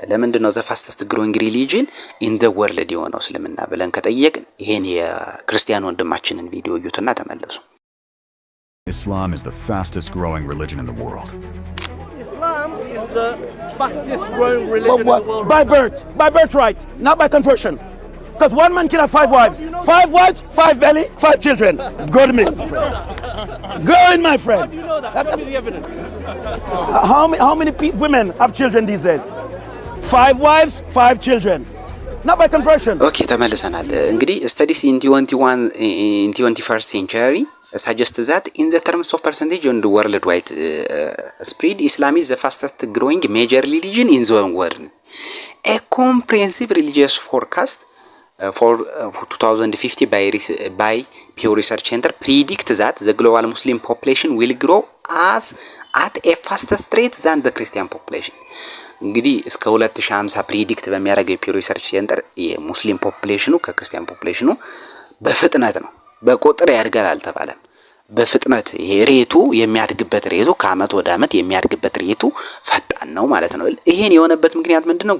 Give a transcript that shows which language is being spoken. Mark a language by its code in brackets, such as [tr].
[am] ለምንድን ነው [en] ዘ ፋስተስት ግሮዊንግ ሪሊጅን ኢን ዘ ወርልድ [am] የሆነው እስልምና ብለን ከጠየቅን ይሄን የክርስቲያን ወንድማችንን ቪዲዮ እዩትና ተመለሱ። [en] Islam is the fastest growing religion in the world. Islam is the fastest growing religion in the world. By birthright, not by conversion. Because one man can have 5 wives. 5 wives, 5 belly, 5 children. Go to me. Go in, my friend. How do you know that? Give me the evidence. How many women have children these days? 5 wives, 5 children. Not by conversion. [am] ኦኬ ተመልሰናል። እንግዲህ [en] studies in 21st century suggest that in the terms of percentage on the worldwide spread, Islam is the fastest growing major religion in the world. A comprehensive religious forecast for 2050 by Pew Research Center predict that the global Muslim population will grow at a faster rate than the Christian population. [am] እንግዲህ እስከ 2050 ፕሪዲክት በሚያደርገው የፒው ሪሰርች ሴንተር የሙስሊም ፖፑሌሽኑ ከክርስቲያን ፖፑሌሽኑ በፍጥነት ነው፣ በቁጥር ያድጋል አልተባለም። በፍጥነት ይሄ ሬቱ የሚያድግበት ሬቱ ከአመት ወደ አመት የሚያድግበት ሬቱ ፈጣን ነው ማለት ነው። ይሄን የሆነበት ምክንያት ምንድነው?